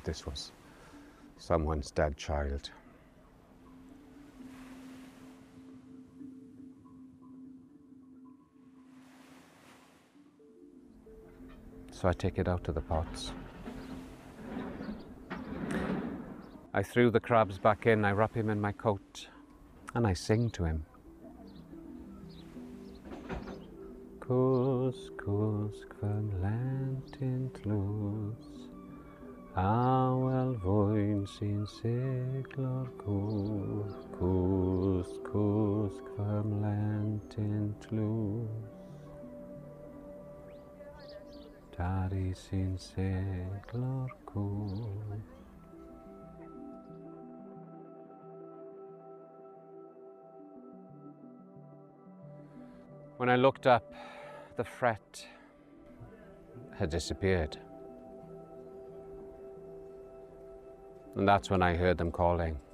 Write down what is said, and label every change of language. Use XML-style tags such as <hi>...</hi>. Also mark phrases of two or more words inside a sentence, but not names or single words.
<en>This was someone's dead child. So I take it out of the pots. I threw the crabs back in, I wrap him in my coat, and I sing to him.</en> <cy>Cws, cws, fy mlentyn tlws, a wel fwyn sy'n siglo'r cws. Cws, cws, fy mlentyn tlws, daddy sy'n siglo'r cws.</cy> <en>When I looked up, the fret had disappeared. And that's when I heard them calling.</en>